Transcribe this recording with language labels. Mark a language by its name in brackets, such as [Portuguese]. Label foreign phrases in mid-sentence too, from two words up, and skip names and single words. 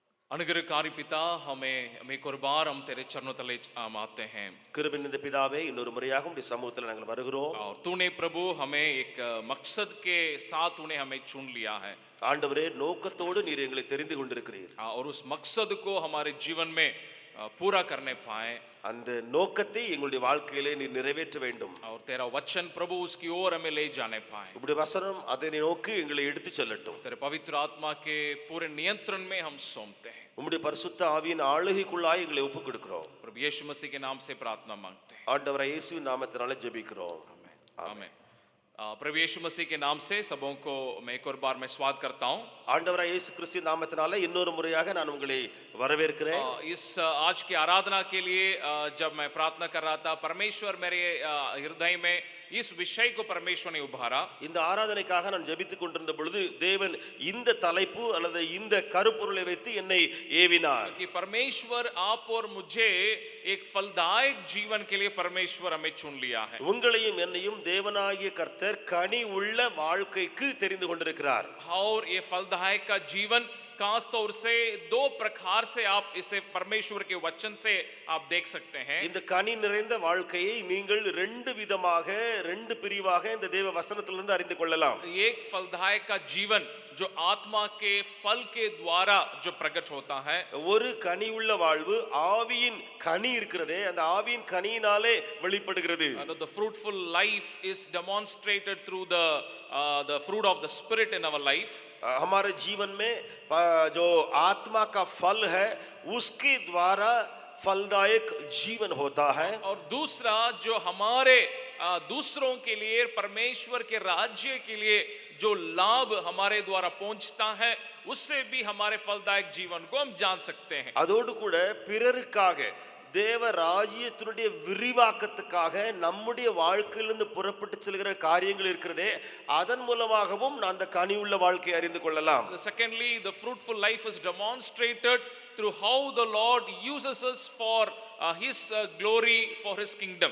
[Hindi] अनुग्रहकारी पिता हमें एक और बार हम तेरे चरणों तले आते हैं [Tamil] கிருபை நிறைந்த பிதாவே இன்னொரு முறையாக உம்முடைய சமூகத்தில் நாங்கள் வருகிறோம். [Hindi] और तूने प्रभु हमें एक मकसद के साथ तूने हमें चुन लिया है [Tamil] ஆண்டவரே, நோக்கத்தோடு நீர் எங்களை தெரிந்து கொண்டிருக்கிறீர். [Hindi] और उस मकसद को हमारे जीवन में पूरा करने पाए [Tamil] அந்த நோக்கத்தை எங்களுடைய வாழ்க்கையிலே நீர் நிறைவேற்ற வேண்டும். [Hindi] और तेरा वचन प्रभु उसकी ओर हमें ले जाने पाए [Tamil] உம்முடைய வசனம் அதை நோக்கி எங்களை எடுத்து செல்லட்டும். [Hindi] तेरे पवित्र आत्मा के पूरे नियंत्रण में हम सौंपते हैं [Tamil] உம்முடைய பரிசுத்த ஆவியின் ஆளுகைக்குள்ளாய் எங்களை ஒப்புக் கொடுக்கிறோம். [Hindi] प्रभु यीशु मसीह के नाम से प्रार्थना मांगते हैं [Tamil] ஆண்டவரே, இயேசுவின் நாமத்தினாலே ஜெபிக்கிறோம். [Hindi] आमीन। प्रभु यीशु मसीह के नाम से सबों को मैं एक और बार मैं स्वागत करता हूँ। [Tamil] ஆண்டவரே இயேசு கிறிஸ்துவின் நாமத்தினாலே இன்னொரு முறையாக நான் உங்களை வரவேற்கிறேன். [Hindi] इस आज की आराधना के लिए जब मैं प्रार्थना कर रहा था, परमेश्वर मेरे हृदय में इस विषय को परमेश्वर ने उभारा। [Tamil] இந்த ஆராதனைக்காக நான் ஜெபித்துக் கொண்டிருந்த பொழுது தேவன் இந்த தலைப்பு அல்லது இந்த கருப்பொருளை வைத்து என்னை ஏவினார். [Hindi] कि परमेश्वर आप और मुझे एक फलदायक जीवन के लिए परमेश्वर हमें चुन लिया है। [Tamil] உங்களையும் என்னையும் தேவனாகிய கர்த்தர் கனி உள்ள வாழ்க்கைக்கு தெரிந்து கொண்டிருக்கிறார். [Hindi] और ये फलदायक का जीवन खास तौर से दो प्रकार से आप इसे परमेश्वर के वचन से आप देख सकते हैं। [Tamil] இந்த கனி நிறைந்த வாழ்க்கையை நீங்கள் ரெண்டு விதமாக ரெண்டு பிரிவாக இந்த தேவ வசனத்திலிருந்து அறிந்து கொள்ளலாம். [Hindi] एक फलदायक का जीवन जो आत्मा के फल के द्वारा जो प्रकट होता है, [Tamil] ஒரு கனி உள்ள வாழ்வு ஆவியின் கனி இருக்கிறதே, அந்த ஆவியின் கனியினாலே வெளிப்படுகிறது. [English] the fruitful life is demonstrated through the fruit of the spirit in our life. [Hindi] हमारे जीवन में जो आत्मा का फल है उसके द्वारा फलदायक जीवन होता है. और दूसरा जो हमारे दूसरों के लिए परमेश्वर के राज्य के लिए जो लाभ हमारे द्वारा पहुंचता है, उससे भी हमारे फलदायक जीवन को हम जान सकते हैं. [Tamil] அதோடு கூட பிறருக்காக தேவ ராஜ்யத்தினுடைய விரிவாக்கத்துக்காக நம்முடைய வாழ்க்கையிலிருந்து புறப்பட்டு செல்கிற காரியங்கள் இருக்கிறதே, அதன் மூலமாகவும் நான் அந்த கனி உள்ள வாழ்க்கையை அறிந்து கொள்ளலாம். [English] Secondly, the fruitful life is demonstrated through how the Lord uses us for his glory, for his kingdom.